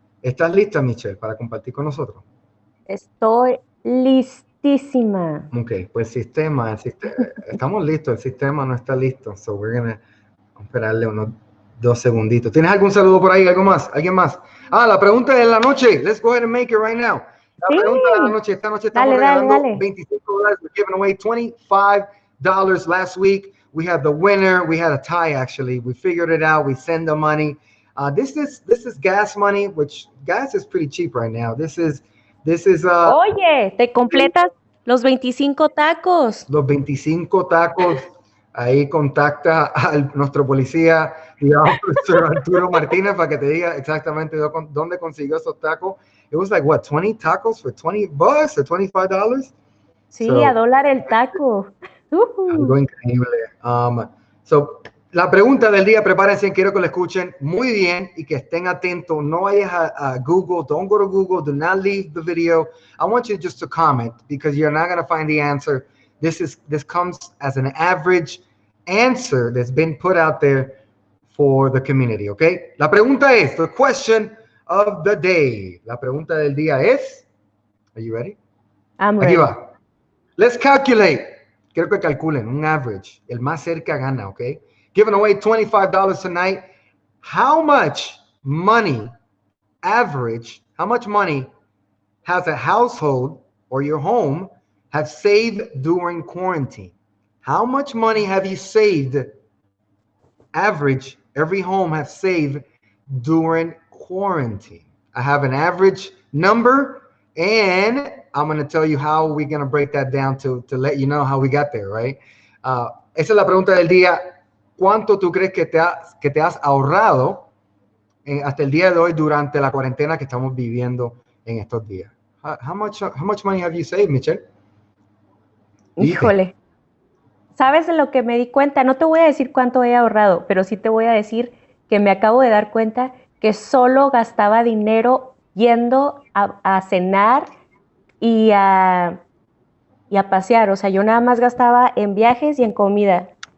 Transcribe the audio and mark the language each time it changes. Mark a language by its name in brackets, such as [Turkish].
[Spanish] ¿Estás lista, Michelle, para compartir con nosotros? Estoy listísima. Ok, pues estamos listos, el sistema no está listo. [English] So we're going to [Spanish] esperarle unos 2 segunditos. ¿Tienes algún saludo por ahí? ¿Algo más? ¿Alguien más? La pregunta de la noche. [English] Let's go ahead and make it right now. [Spanish] La pregunta de la noche. Esta noche estamos regalando $25. [English] We're giving away $25 last week. We had the winner. We had a tie, actually. We figured it out. We send the money. This is gas money, which gas is pretty cheap right now. This is [Spanish] Oye, te completas los 25 tacos. Los 25 tacos. Ahí contacta a nuestro policía, digamos, Arturo Martinez, para que te diga exactamente dónde consiguió esos tacos. [English] It was like, what, 20 tacos for $20 or $25? [Spanish] Sí, so, $1 el taco. Algo increíble. So, la pregunta del día, prepárense, quiero que lo escuchen muy bien y que estén atentos. No vayas a Google. [English] Don't go to Google. Do not leave the video. I want you just to comment because you're not going to find the answer. This comes as an average answer that's been put out there for the community, okay? [Spanish] La pregunta es, [English] the question of the day. [Spanish] La pregunta del día es, [English] are you ready? I'm ready. [Spanish] Aquí va. [English] Let's calculate. [Spanish] Quiero que calculen un average. El más cerca gana, okay? [English] Giving away $25 tonight. How much money, average, how much money has a household or your home have saved during quarantine? How much money have you saved? Average, every home has saved during quarantine. I have an average number, and I'm going to tell you how we're going to break that down to let you know how we got there, right? [Spanish] Esa es la pregunta del día. ¿Cuánto tú crees que te has ahorrado hasta el día de hoy durante la cuarentena que estamos viviendo en estos días? [English] How much money have you saved, Michelle? [Spanish] Híjole. ¿Sabes de lo que me di cuenta? No te voy a decir cuánto he ahorrado, pero sí te voy a decir que me acabo de dar cuenta que solo gastaba dinero yendo a cenar y a pasear. O sea, yo nada más gastaba en viajes y en comida.